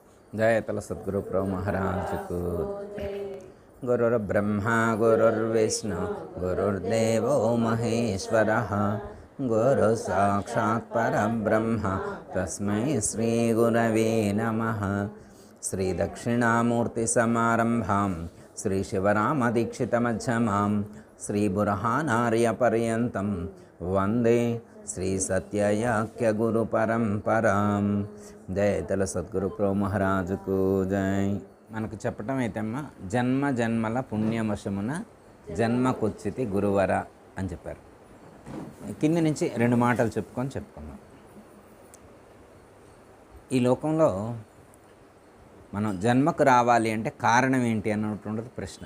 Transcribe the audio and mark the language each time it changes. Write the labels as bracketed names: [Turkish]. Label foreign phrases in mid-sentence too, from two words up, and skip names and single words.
[Hindi] जयतल सद्गुरु प्रभु महाराज को। [Sanskrit] गुरुर्ब्रह्मा गुरुर्विष्णु गुरुर्देवो महेश्वरः गुरु साक्षात् परब्रह्म तस्मै श्री गुरवे नमः। श्री दक्षिणामूर्ति समारंभां श्री शिवरामदीक्षित मध्यमां श्री बुरहानार्य पर्यन्तं वंदे श्री सत्याख्य गुरु परंपरां। [Telugu] జయతల సద్గురు ప్రభు మహారాజుకు జై. మనకు చెప్పటం అయితేమ్మా, జన్మ జన్మల పుణ్యవశమున జన్మకొచ్చితి గురువర అని చెప్పారు. కింది నుంచి రెండు మాటలు చెప్పుకుందాం. ఈ లోకంలో మనం జన్మకు రావాలి అంటే కారణం ఏంటి అన్నటువంటిది ప్రశ్న.